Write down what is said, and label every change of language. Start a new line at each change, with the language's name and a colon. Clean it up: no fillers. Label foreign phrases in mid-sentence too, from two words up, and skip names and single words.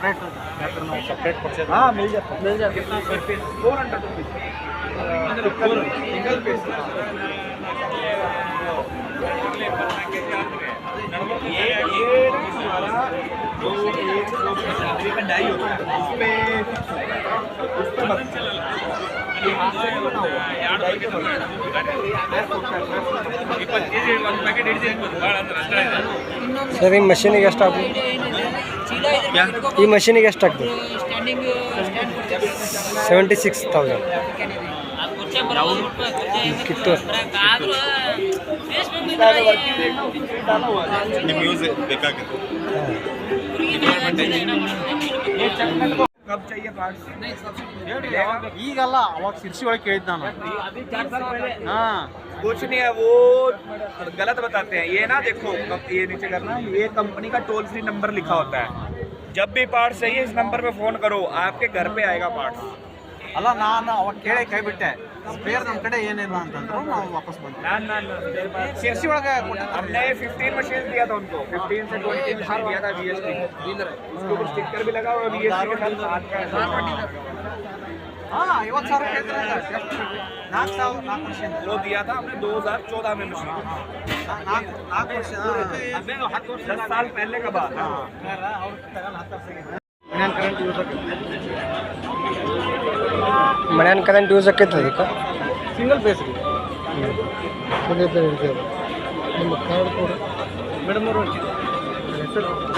Hindi: हाँ, मिल जाता है. कितना पर पीस?
English: 400 rupees single piece.
Hindi: ये हमारा जो एक का डाई होता है उसपे
Kannada: ಸರ್, ಈ ಮಷೀನಿಗೆ ಎಷ್ಟು ಆಗ್ಬೋದು? ಈ ಮಷೀನಿಗೆ ಎಷ್ಟು ಆಗ್ಬೋದು? 76,000 ಕಿತ್ತು.
Hindi: कब चाहिए पार्ट्स?
Kannada: ಈಗಲ್ಲ, ಅವಾಗ ಶಿರ್ಸಿ ಒಳಗೆ ಕೇಳಿದ್ದ ನಾನು.
Hindi: कुछ नहीं है, वो गलत बताते हैं. ये ना देखो, ये नीचे करना, ये कंपनी का टोल फ्री नंबर लिखा होता है. जब भी पार्ट्स चाहिए इस नंबर पे फ़ोन करो, आपके घर पे आएगा पार्ट्स.
Kannada: ಅಲ್ಲ ನಾನು ಅವಾಗ ಕೇಳಿ ಕೈ ಬಿಟ್ಟೆ ಸ್ಪೇರ್ ನಮ್ಮ ಕಡೆ ಏನಿಲ್ಲ ಅಂತಂದ್ರು ನಾವು ವಾಪಸ್ ಬಂದ್ವಿ ಶಿರ್ಸಿ ಒಳಗೆ
Hindi: हमने 15 मशीन दिया था उनको 15 से 20 मशीन दिया था बीएसटी उसके ऊपर स्टिकर भी लगा हुआ बीएसटी के साथ
Kannada: ಹಾಂ 50,000 ಕೇಳ್ತಾರೆ 4,000 ಮಷೀನ್
Hindi: वो दिया था हमने 2014 में मशीन
Kannada: 4 ವರ್ಷ
Hindi: 10 साल पहले का बात है
Kannada: ಮನ್ಯಾನ
English: current use
Kannada: ಆಕೈತೆ ಅದಕ್ಕೆ
English: single base
Kannada: ರೀ ನಿಮ್ಮ ಕಾರ್ಡ್ ಕೊಡು ಮೇಡಮ್ ಅವರು ಹೆಸರು